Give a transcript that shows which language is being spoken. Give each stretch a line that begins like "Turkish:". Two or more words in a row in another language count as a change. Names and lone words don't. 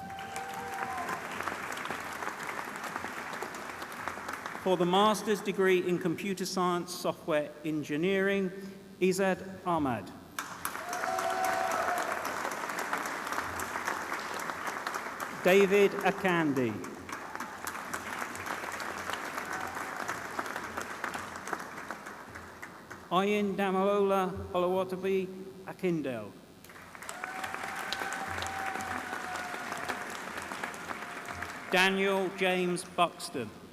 English: For the Master's degree in Computer Science Software Engineering, Izad Ahmad. David Akandi. Ayin Damalola Olawatabi Akindel. Daniel James Buxton.